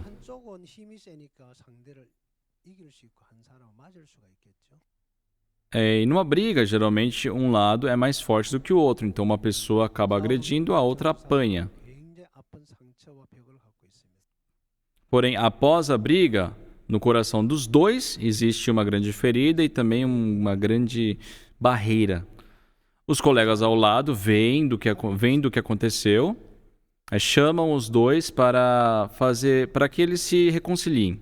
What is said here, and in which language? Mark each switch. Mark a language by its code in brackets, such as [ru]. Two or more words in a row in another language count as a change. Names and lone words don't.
[ko] 한쪽은 힘이 세니까 상대를 이길 수 있고 한 사람은 맞을 수가 있겠죠. [pt] E numa briga, geralmente um lado é mais forte do que o outro, então uma pessoa acaba agredindo, a outra apanha. [ko] 굉장히 아픈 상처와 벽을 갖고 있습니다. [pt] Porém, após a briga, no coração dos dois existe uma grande ferida e também uma grande barreira. Os colegas ao lado veem do que aconteceu, chamam os dois para que eles se reconciliem.